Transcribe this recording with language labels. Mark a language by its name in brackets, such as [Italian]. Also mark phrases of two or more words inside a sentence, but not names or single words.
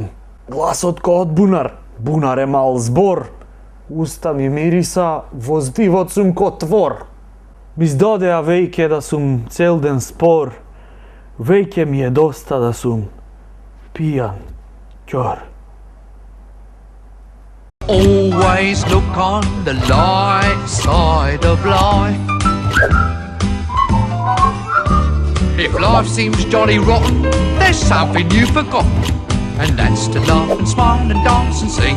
[Macedonian] Гласот ко од бунар, бунар е мал збор. Уста ми мириса, воздивот сум ко твор. Ми здодеа веќе да сум цел ден спор. Веќе ми е доста да сум пијан ќор. [English] Always look on the light side of life. If life seems jolly rotten, there's something you forgot, and that's to laugh and smile and dance and sing.